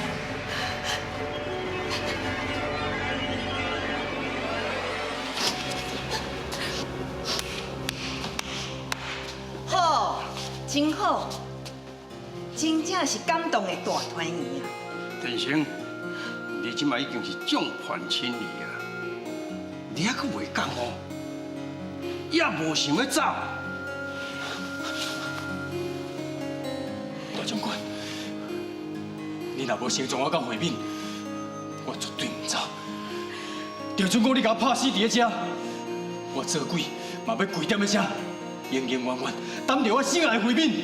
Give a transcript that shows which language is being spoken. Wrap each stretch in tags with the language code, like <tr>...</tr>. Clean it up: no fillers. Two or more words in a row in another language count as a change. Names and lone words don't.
<nan>好，真好，真正是感动的大团圆啊！天生，你即摆已经是众叛亲离啊！你还阁袂讲哦？也无想要走。大将军，你若无成全我甲慧敏，我绝对唔走。就算讲你甲我拍死伫咧遮，我做鬼嘛要跪踮咧遮，永永远远等着我心爱的慧敏。</nan>